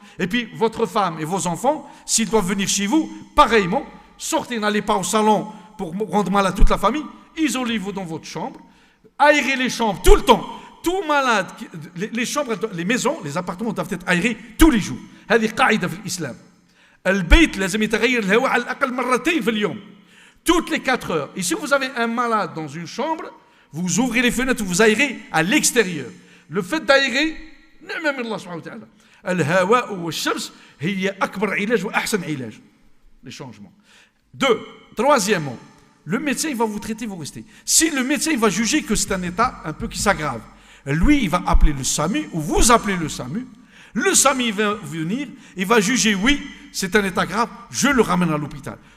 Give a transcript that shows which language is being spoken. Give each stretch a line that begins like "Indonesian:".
French: Et puis, votre femme et vos enfants, s'ils doivent venir chez vous, pareillement, sortez, n'allez pas au salon pour rendre mal à toute la famille. Isolez-vous dans votre chambre. Aérez les chambres tout le temps. Tout malade, les chambres, les maisons, les appartements doivent être aérés tous les jours.
Arabic: هذه قاعدة في الإسلام. البيت لازم يتغير الهواء على الأقل مرتين في اليوم.
French: Toutes les 4 heures. Et si vous avez un malade dans une chambre, vous ouvrez les fenêtres, vous aérez à l'extérieur. Le fait d'aérer, même
Arabic: Allah subhanahu wa ta'ala. الهواء والشمس هي أكبر علاج وأحسن علاج.
French: Les changements. 2. Troisièmement, le médecin il va vous traiter, vous restez. Si le médecin il va juger que c'est un état un peu qui s'aggrave, lui il va appeler le SAMU ou vous appelez le SAMU. Le SAMU il va venir, il va juger oui, c'est un état grave, je le ramène à l'hôpital.